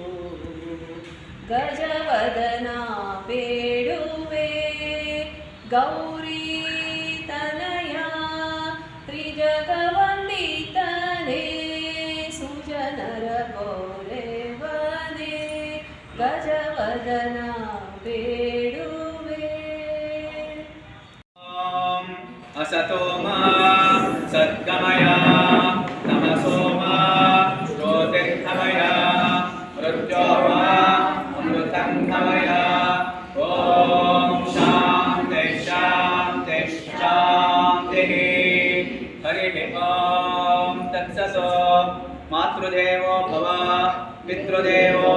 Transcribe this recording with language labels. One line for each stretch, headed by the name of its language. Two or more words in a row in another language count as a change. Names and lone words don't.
Kannada: ಗಜವದನ ಬೇಡುವೆ ಗೌರಿ ತನಯ ತ್ರಿಜಗವಂದಿತನೇ ಸುಜನರ ಗೌರವನೇ ಗಜವದನ ಬೇಡುವೆ
Sanskrit: असतो मा सद्गमय तमसो मा ज्योतिर्गमय मृत्यो मा अमृतं गमय ॐ शान्ति शान्ति शान्तिः हरिः ॐ तत्सत् मातृदेवो भव पितृदेवो